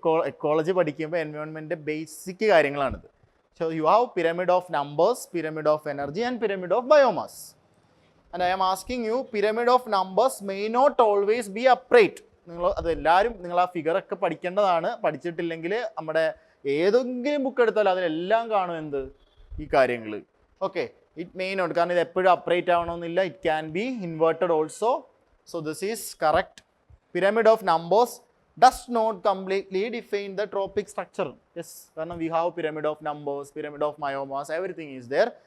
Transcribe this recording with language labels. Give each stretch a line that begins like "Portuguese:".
Malayalam: Ecology പഠിക്കുമ്പോൾ എൻവയോൺമെൻറ്റിൻ്റെ basic കാര്യങ്ങളാണിത്.
English: So you have pyramid of numbers, pyramid of energy and pyramid of biomass. And I am asking you, pyramid of numbers may not always be upright.
Malayalam: അതെല്ലാവരും നിങ്ങൾ ആ ഫിഗറൊക്കെ പഠിക്കേണ്ടതാണ്. പഠിച്ചിട്ടില്ലെങ്കിൽ നമ്മുടെ ഏതെങ്കിലും book എടുത്താലും അതിലെല്ലാം കാണും എന്ത് ഈ കാര്യങ്ങൾ. ഓക്കെ,
English: it may not,
Malayalam: കാരണം ഇത് എപ്പോഴും അപ്രൈറ്റ് ആവണമെന്നില്ല.
English: It can be inverted also. So this is correct. pyramid of numbers does not completely define the tropic structure. Yes, കാരണം we have pyramid of numbers, pyramid of biomass, everything is there.